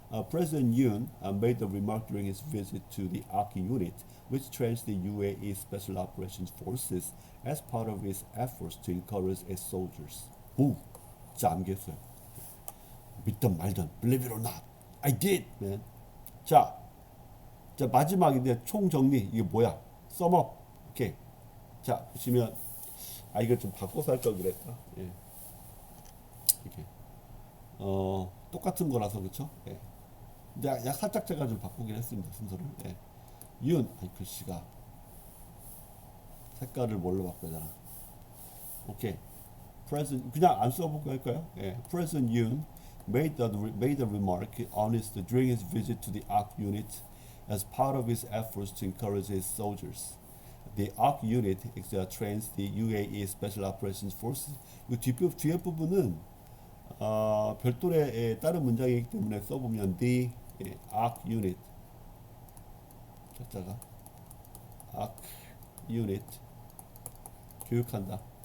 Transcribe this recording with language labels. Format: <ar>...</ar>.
<en>President Yoon made the remark during his visit to the ARC unit, which trains the UAE Special Operations Forces as part of its efforts to encourage its soldiers.</en> <ko>오, 진짜 암기했어요. 믿던 말던,</ko> <en>believe it or not, I did, man.</en> <ko>자 마지막인데 총 정리 이게 뭐야?</ko> <en>sum up. 오케이.</en> <ko>자 보시면 이걸 좀 바꿔서 할 걸 그랬다. 예. 이렇게 똑같은 거라서 그렇죠? 예. 약 살짝 제가 좀 바꾸긴 했습니다 순서를. 예. 윤, 글씨가 색깔을 뭘로 바꿔야 되나? 오케이. President 그냥 안 써보고 할까요? 예.</ko> <en>President Yoon made the remark during his visit to the ARC unit as part of his efforts to encourage his soldiers. The ARC unit trains the UAE Special Operations Forces.</en> <ko>이 뒤에 부분은 별도의 다른 문장이기 때문에 써보면 the ARC unit 첫자가 ARC unit 교육한다.</ko>